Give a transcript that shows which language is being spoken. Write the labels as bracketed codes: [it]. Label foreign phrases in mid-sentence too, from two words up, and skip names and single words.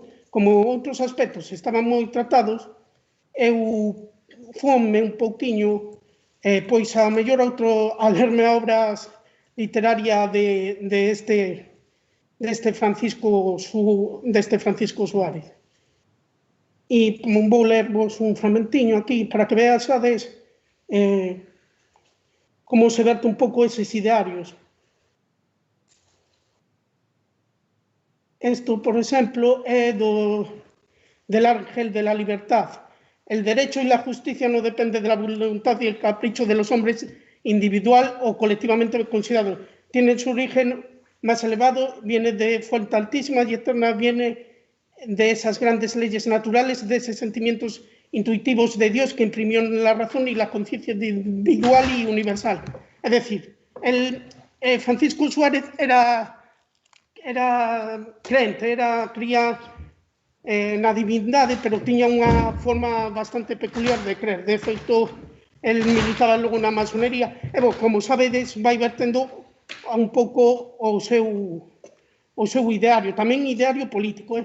[gl] Como outros aspectos estaban moi tratados, eu fome un pouquiño, pois a mellor a lerme obras literarias deste Francisco Suárez. E vou lervos un fragmentiño aquí para que veasades como se verte un pouco eses idearios. [es] Esto, por ejemplo, es del Ángel de la Libertad. El derecho y la justicia no dependen de la voluntad y el capricho de los hombres individual o colectivamente considerados. Tienen su origen más elevado, viene de fuente altísima y eterna, viene de esas grandes leyes naturales, de esos sentimientos intuitivos de Dios que imprimió la razón y la conciencia individual y universal. [gl] Es decir, Francisco Suárez era crente, cría na divindade, pero tiña unha forma bastante peculiar de crer. De feito, el militaba logo na masonería. E, como sabedes, vai vertendo un pouco o seu ideario, tamén ideario político.